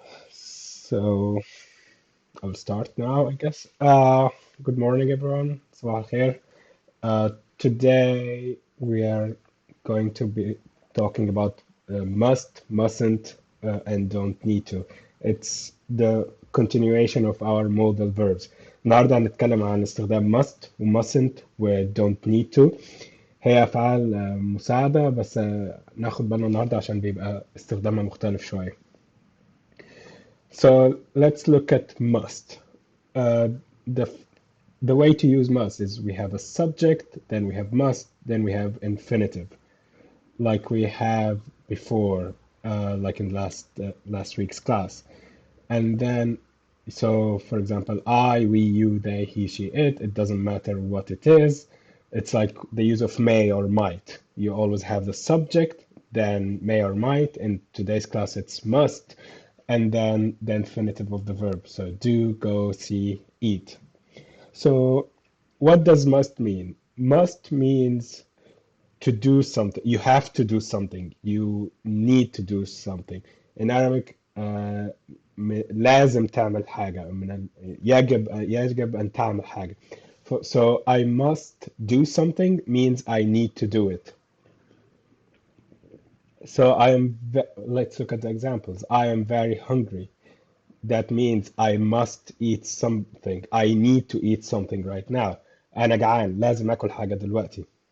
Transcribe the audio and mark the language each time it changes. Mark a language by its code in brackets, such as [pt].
[en] So I'll start now, I guess. Good morning, everyone. [ar] Sabah al khair. [en] Today we are going to be talking about must, mustn't, and don't need to. It's the continuation of our modal verbs. [ar] النهارده هنتكلم عن استخدام must و mustn't و don't need to. هي أفعال مساعدة بس ناخد بالنا النهارده عشان بيبقى استخدامها مختلف شوية. [en] So let's look at must. Uh, the the way to use must is we have a subject, then we have must, then we have infinitive, like we have before, like in last week's class. And then, so for example, I, we, you, they, he, she, it. It doesn't matter what it is. It's like the use of may or might. You always have the subject, then may or might. In today's class, it's must, and then the infinitive of the verb. So do, go, see, eat. So, what does must mean? Must means to do something. You have to do something. You need to do something. In Arabic, [ar] لازم تعمل حاجة. يجب أن تعمل حاجة. [en] So I must do something means I need to do it. So let's look at the examples. I am very hungry. That means I must eat something. I need to eat something right now. [ar] أنا جعان لازم أكل حاجة دلوقتي.